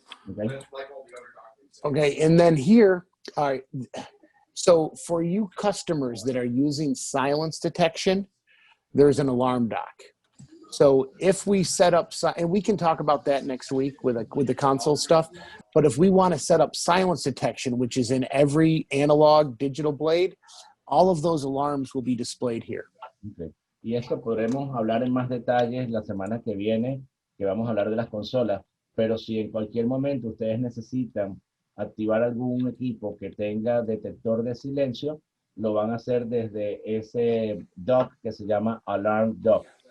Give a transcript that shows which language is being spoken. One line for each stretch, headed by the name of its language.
English: Okay? Okay, and then here, all right, so for you customers that are using silence detection, there's an alarm doc. So if we set up, and we can talk about that next week with the console stuff, but if we want to set up silence detection, which is in every analog digital blade, all of those alarms will be displayed here. Okay.
Spanish: Y esto podremos hablar en más detalles la semana que viene, que vamos a hablar de las consolas, pero si en cualquier momento ustedes necesitan activar algún equipo que tenga detector de silencio, lo van a hacer desde ese dock que se llama Alarm Dock.